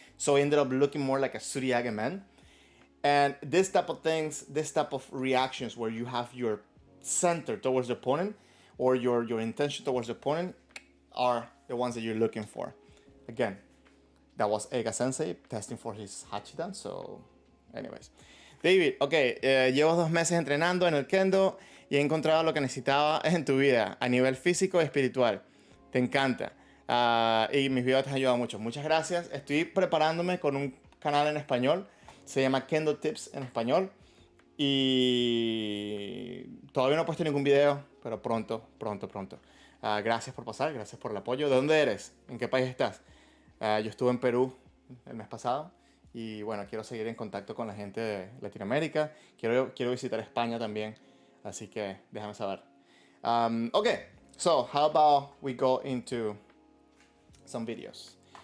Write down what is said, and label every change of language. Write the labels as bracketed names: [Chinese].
[English] So he ended up looking more like a Suriage men. And this type of things, this type of reactions where you have your center towards the opponent or your intention towards the opponent are the ones that you're looking for. Again, that was Ega Sensei testing for his Hachidan. So, anyways. [Spanish] David, ok, llevo 2 meses entrenando en el Kendo y he encontrado lo que necesitaba en tu vida a nivel físico y espiritual. Te encanta. Y mis videos te han ayudado mucho. Muchas gracias. Estoy preparándome con un canal en español. Se llama Kendo Tips en español. Y todavía no he puesto ningún video, pero pronto. Gracias por pasar, gracias por el apoyo. ¿De dónde eres? ¿En qué país estás? Yo estuve en Perú el mes pasado y bueno, quiero seguir en contacto con la gente de Latinoamérica. Quiero visitar España también, así que déjame saber. [English] Okay, so how about we go into some videos?